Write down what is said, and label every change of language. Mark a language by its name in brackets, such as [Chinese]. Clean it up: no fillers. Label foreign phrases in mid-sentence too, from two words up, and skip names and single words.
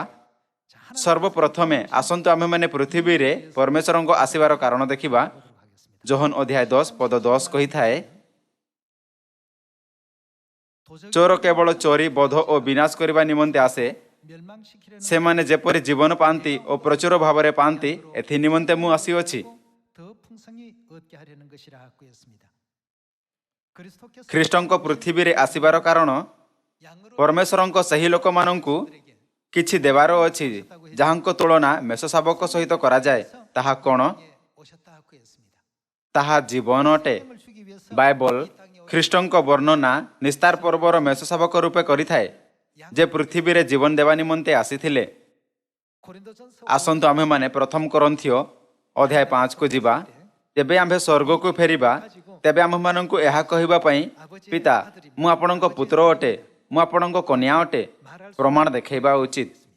[Odia] ସର୍ବପ୍ରଥମେ ଆସନ୍ତୁ ଆମ୍ଭେମାନେ ପୃଥିବୀରେ ପରମେଶ୍ୱରଙ୍କ ଆସିବାର କାରଣ ଦେଖିବା। ଯୋହନ ଅଧ୍ୟାୟ 10 ପଦ 10 କହିଥାଏ, ଚୋର କେବଳ ଚୋରି ବଧ ଓ ବିନାଶ କରିବା ନିମନ୍ତେ ଆସେ। [Korean] 멸망시키려는 [Odia] ସେମାନେ ଯେପରି ଜୀବନ ପାଆନ୍ତି ଓ ପ୍ରଚୁର ଭାବରେ ପାଆନ୍ତି, ଏଥି ନିମନ୍ତେ ମୁଁ ଆସିଅଛି। [Korean] 더 풍성히 얻게 하려는 것이라고 했습니다. 그리스도께서 [Odia] ଖ୍ରୀଷ୍ଟଙ୍କ ପୃଥିବୀରେ ଆସିବାର କାରଣ [Korean] 양으로 [Odia] ପରମେଶ୍ୱରଙ୍କ ସେହି ଲୋକମାନଙ୍କୁ କିଛି ଦେବାର ଅଛି, ଯାହାଙ୍କ ତୁଳନା ମେଷ ଶାବକ ସହିତ କରାଯାଏ। ତାହା କ'ଣ? [Korean] 오셨다고 했습니다. [Odia] ତାହା ଜୀବନ ଅଟେ। [Korean] 을 주기 위해서 [Odia] ବାଇବଲ ଖ୍ରୀଷ୍ଟଙ୍କ ବର୍ଣ୍ଣନା ନିସ୍ତାର ପର୍ବର ମେଷ ଶାବକ ରୂପେ କରିଥାଏ, ଯେ ପୃଥିବୀରେ ଜୀବନ ଦେବା ନିମନ୍ତେ ଆସିଥିଲେ। [Korean] 고린도전서 [Odia] ଆସନ୍ତୁ ଆମ୍ଭେମାନେ ପ୍ରଥମ କରନ୍ଥିଓ ଅଧ୍ୟାୟ 5କୁ ଯିବା। ଯେବେ ଆମ୍ଭେ ସ୍ୱର୍ଗକୁ ଫେରିବା, ତେବେ ଆମ୍ଭମାନଙ୍କୁ ଏହା କହିବା ପାଇଁ, ପିତା, ମୁଁ ଆପଣଙ୍କ ପୁତ୍ର ଅଟେ, ମୁଁ ଆପଣଙ୍କ କନ୍ୟା ଅଟେ, ପ୍ରମାଣ ଦେଖାଇବା ଉଚିତ।